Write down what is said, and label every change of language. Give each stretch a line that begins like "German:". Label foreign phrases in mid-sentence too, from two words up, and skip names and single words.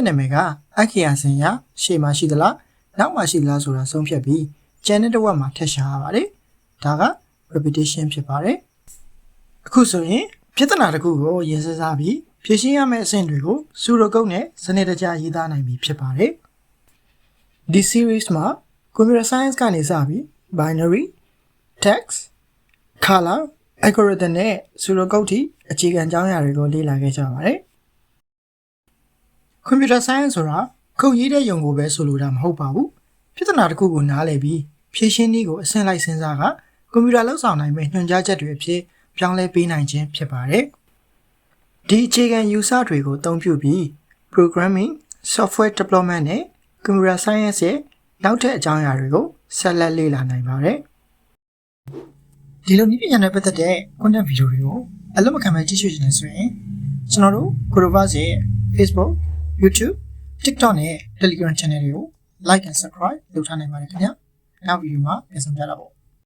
Burmese: နာမည်ကအခရာစင်ရရှေ့မှာရှိသလားနောက်မှာရှိသလားဆိုတာဆုံးဖြတ်ပြီးကျန်တဲ့တစ်ဝက်မှာထည့်ရှာရပါတယ်ဒါက repetition ဖြစ်ပါတယ်အခုဆိုရင်ပြဿနာတစ်ခုကိုရင်စစားပြီးဖြေရှင်းရမယ့်အဆင့်တွေကို
English: pseudo code
Burmese: နဲ့စနစ်တကျရေးသားနိုင်ပြီဖြစ်ပါတယ်ဒီ series မှာ
English: computer science
Burmese: ကနေစပြီး
English: binary text color algorithm
Burmese: နဲ့
English: pseudo code
Burmese: ထိအခြေခံကြောင်းအရာတွေကိုလေ့လာခဲ့ကြပါတယ်
English: computer science
Burmese: ဆိုတာခုတ်ရေးတဲ့ယုံကိုပဲဆိုလိုတာမဟုတ်ပါဘူးပြဿနာတစ်ခုကိုနားလည်ပြီးဖြေရှင်းနည်းကိုအဆင့် လိုက်စဉ်းစားကကွန်ပျူတာလှုပ်ဆောင်နိုင်မယ့်ညွှန်ကြားချက်တွေအဖြစ်ပြောင်းလဲပေးနိုင်ခြင်းဖြစ် ပါတယ်ဒီအခြေခံ user တွေကိုအသုံးပြုပြီး
English: programming software development
Burmese: နဲ့
English: computer science
Burmese: ရဲ့နောက်ထပ်အကြောင်းအရာတွေကိုဆက်လက်လေ့လာနိုင်ပါတယ်ဒီလိုနည်းပညာနဲ့ပတ်သက်တဲ့
English: content video
Burmese: တွေကိုအလုပ်မခံမဲ့ကြည့်ရှုနေဆိုရင်ကျွန်တော်တို့ Corovas ရဲ့ Facebook YouTube TikTok နဲ့ Telegram channel တွေကို
English: like and subscribe
Burmese: လုပ်ထားနိုင်ပါတယ်ခင်ဗျာနောက်ဗီဒီယိုမှာပြန်ဆောင်ကြတာပေါ့